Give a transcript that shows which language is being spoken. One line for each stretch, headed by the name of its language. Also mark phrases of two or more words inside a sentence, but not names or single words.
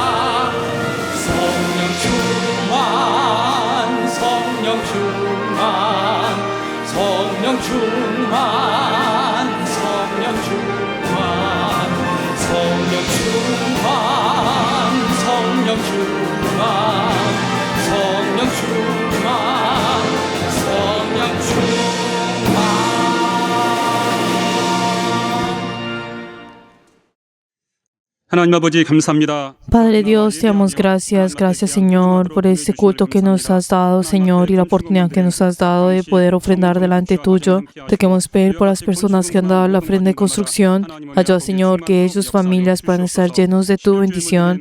Korean: 성령 충만 성령 충만 성령 충만 성령 충만 성령 충만 성령 충만 성령 충만 성령 충만. 하나님 아버지 감사합니다.
Spanish: Padre Dios, te damos gracias, gracias Señor por este culto que nos has dado, Señor, y la oportunidad que nos has dado de poder ofrendar delante tuyo. Te queremos pedir por las personas que han dado la ofrenda de construcción. Ayuda, Señor, que ellos, familias, puedan estar llenos de tu bendición.